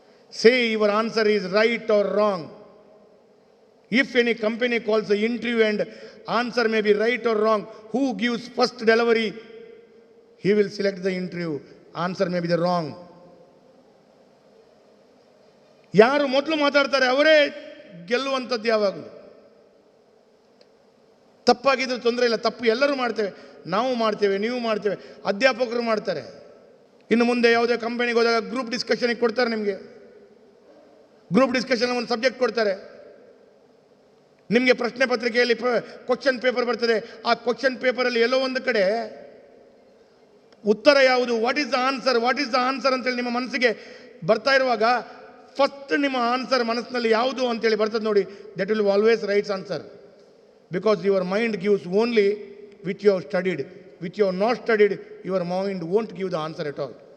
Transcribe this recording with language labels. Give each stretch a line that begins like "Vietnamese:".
English: Say your answer is right or wrong. If any company calls the interview and answer may be right or wrong, who gives first delivery? He will select the interview. Answer may be the wrong.
Kannada: ಯಾರು ಮೊದಲು ಮಾತಾಡ್ತಾರೆ ಅವರೇ ಗೆಲ್ಲುವಂಥದ್ದು ಯಾವಾಗಲೂ. ತಪ್ಪಾಗಿದ್ರೂ ತೊಂದರೆ ಇಲ್ಲ, ತಪ್ಪು ಎಲ್ಲರೂ ಮಾಡ್ತೇವೆ. ನಾವು ಮಾಡ್ತೇವೆ, ನೀವು ಮಾಡ್ತೇವೆ, ಅಧ್ಯಾಪಕರು ಮಾಡ್ತಾರೆ. ಇನ್ನು ಮುಂದೆ ಯಾವುದೇ ಕಂಪನಿಗೆ ಹೋದಾಗ ಗ್ರೂಪ್ ಡಿಸ್ಕಷನಿಗೆ ಕೊಡ್ತಾರೆ. ನಿಮಗೆ ಗ್ರೂಪ್ ಡಿಸ್ಕಷನ್ ಒಂದು ಸಬ್ಜೆಕ್ಟ್ ಕೊಡ್ತಾರೆ. ನಿಮಗೆ ಪ್ರಶ್ನೆ ಪತ್ರಿಕೆಯಲ್ಲಿ ಕ್ವಶನ್ ಪೇಪರ್ ಬರ್ತದೆ. ಆ ಕ್ವಶನ್ ಪೇಪರಲ್ಲಿ ಎಲ್ಲೋ ಒಂದು ಕಡೆ ಉತ್ತರ ಯಾವುದು,
English: what is the answer
Kannada: ಅಂತೇಳಿ ನಿಮ್ಮ ಮನಸ್ಸಿಗೆ ಬರ್ತಾ ಇರುವಾಗ ಫಸ್ಟ್ ನಿಮ್ಮ ಆನ್ಸರ್ ಮನಸ್ಸಿನಲ್ಲಿ ಯಾವುದು ಅಂತೇಳಿ ಬರ್ತದೆ ನೋಡಿ.
English: That will always rights answer. Because your mind gives only which you have studied. Which you have not studied, your mind won't give the answer at all.